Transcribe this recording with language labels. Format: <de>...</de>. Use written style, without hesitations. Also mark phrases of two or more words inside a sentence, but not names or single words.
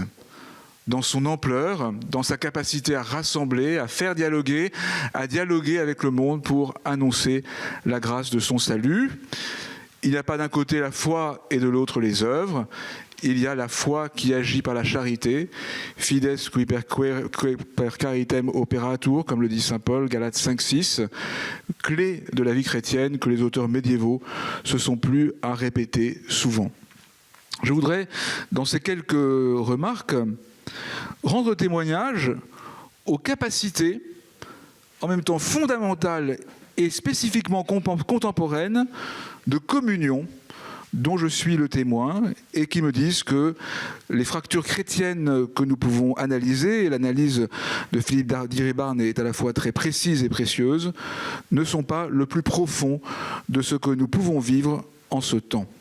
<fr>Dans son ampleur, dans sa capacité à rassembler, à faire dialoguer, à dialoguer avec le monde pour annoncer la grâce de son salut. Il n'y a pas d'un côté la foi et de l'autre les œuvres. Il y a la foi qui agit par la charité,</fr> <la>fides qui per caritem operatur,</la> <fr>comme le dit saint Paul, Galates 5,6, clé de la vie chrétienne que les auteurs médiévaux se sont plu à répéter souvent. Je voudrais, dans ces quelques remarques, rendre témoignage aux capacités, en même temps fondamentales et spécifiquement contemporaines, de communion dont je suis le témoin et qui me disent que les fractures chrétiennes que nous pouvons analyser, et l'analyse de Philippe d'Iribarne est à la fois très précise et précieuse, ne sont pas le plus profond de ce que nous pouvons vivre en ce temps.</fr>